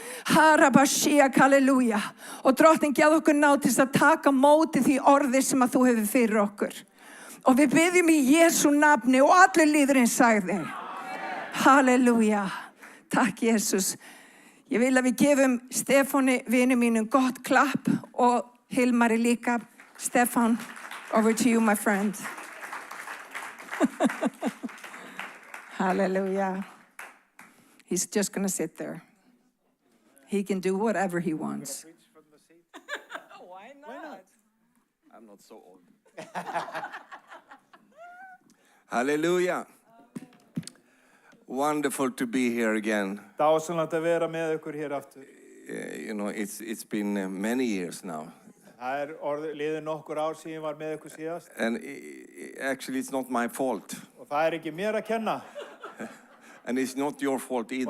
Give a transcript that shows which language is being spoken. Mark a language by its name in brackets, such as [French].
[Icelandic] Harabashiak, halleluja. Og drottin, gefðu okkur ná til að taka móti því orði sem að þú hefur fyrir okkur. Og við biðjum í Jesú nafni og allir líðurinn sagði. Halleluja. Takk, Jesús. Ég vil að við gefum Stefáni, vini mínum, gott klapp og Hilmari líka. [English] Stefán, over to you, my friend. Hallelujah. He's just going to sit there. He can do whatever he wants. Why not? I'm not so old. Hallelujah. Wonderful to be here again. [Icelandic] Dásanlegt að vera með ykkur hér aftur. [English] You know, it's been many years now. [Icelandic] Það liðið nokkur ár síðan ég var með ykkur síðast. [English] And actually, it's not my fault. [Icelandic] Og það ekki mér að kenna. [English] And it's not your fault either.